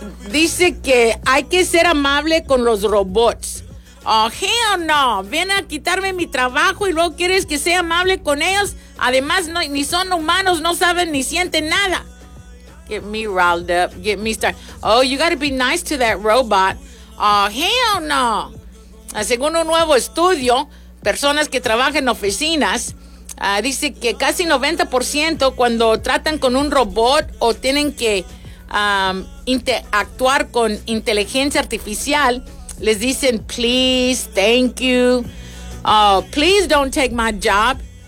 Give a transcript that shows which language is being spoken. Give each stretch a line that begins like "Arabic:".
Spanish: Dice que hay que ser amable con los robots.
English: Oh, hell no,
Spanish: ven a quitarme mi trabajo y luego quieres que sea amable con ellos. Además, no, ni son humanos, no saben ni sienten nada.
English: Get me riled up, get me started. Oh, you gotta be nice to that robot. Oh, hell no.
Spanish: Según un nuevo estudio, personas que trabajan en oficinas, dice que casi 90% cuando tratan con un robot o tienen que interactuar con inteligencia artificial, les dicen
English: please, thank you, please don't take my job.